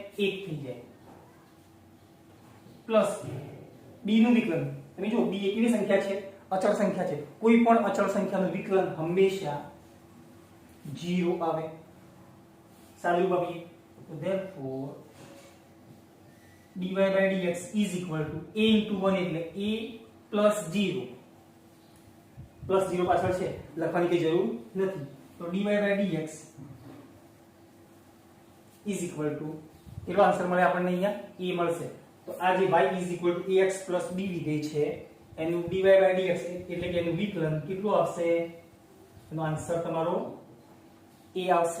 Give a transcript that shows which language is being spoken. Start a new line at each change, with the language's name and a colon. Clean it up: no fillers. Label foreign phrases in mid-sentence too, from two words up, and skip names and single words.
Gujarati: 1 થઈ જાય,
English: plus b
Gujarati: નું વિકલન, તમે જો બી એ કેવી સંખ્યા છે? અચળ સંખ્યા છે. કોઈ પણ અચળ સંખ્યાનું વિકલન હંમેશા 0 આવે. સાદુરૂપ આપીએ તો
English: therefore dy by dx is equal to a into 1
Gujarati: એટલે
English: a plus 0
Gujarati: પ્લસ 0 પાછળ છે લખવાની કઈ જરૂર નથી. તો
English: dy by dx is equal to
Gujarati: એનો આન્સર મળે આપણને અહીંયા a મળશે. તો આ જે
English: y is equal to ax plus b
Gujarati: વિધેય છે એનું
English: dy by dx
Gujarati: એટલે કે એનું વિકલન કેટલું આવશે? એનો આન્સર તમારો a આવશે.